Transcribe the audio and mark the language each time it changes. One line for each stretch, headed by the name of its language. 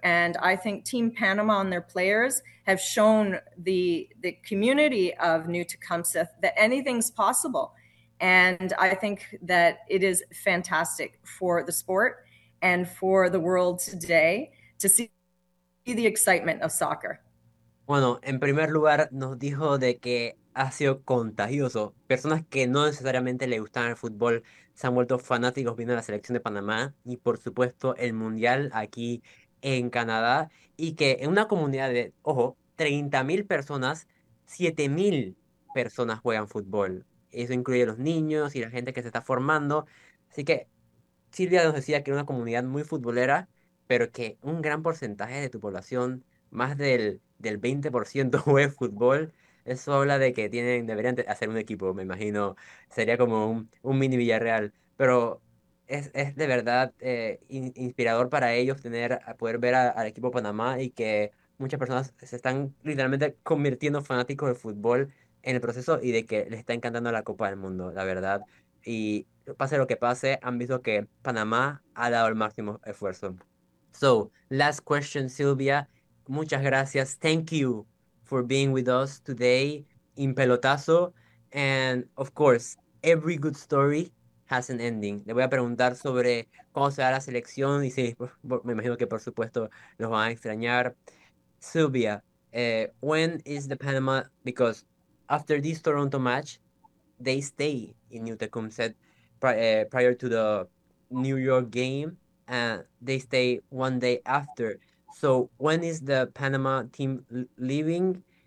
English: And I think Team Panama and their players have shown the community of New Tecumseh that anything's possible. And I think that it is fantastic for the sport and for the world today to see the excitement of soccer.
Spanish: Bueno, en primer lugar nos dijo de que ha sido contagioso. Personas que no necesariamente le gustaban el fútbol se han vuelto fanáticos viendo la selección de Panamá y por supuesto el Mundial aquí en Canadá. Y que en una comunidad de, ojo, 30.000 personas, 7.000 personas juegan fútbol. Eso incluye a los niños y la gente que se está formando. Así que Silvia nos decía que era una comunidad muy futbolera, pero que un gran porcentaje de tu población, más del 20% juega fútbol. Eso habla de que tienen, deberían hacer un equipo, me imagino. Sería como un mini Villarreal. Pero es de verdad inspirador para ellos poder ver al equipo Panamá y que muchas personas se están literalmente convirtiendo fanáticos de fútbol en el proceso y de que les está encantando la Copa del Mundo, la verdad. Y pase lo que pase, han visto que Panamá ha dado el máximo esfuerzo.
English: So, last question, Silvia.
Spanish: Muchas gracias.
English: Thank you for being with us today in Pelotazo. And of course, every good story has an ending.
Spanish: Le voy a preguntar sobre cómo será la selección y sí, me imagino que por supuesto los van a extrañar.
English: Silvia, when is the Panama? Because after this Toronto match, they stay in New Tecumseh prior to the New York game and they stay one day after. So, when is the Panama team leaving?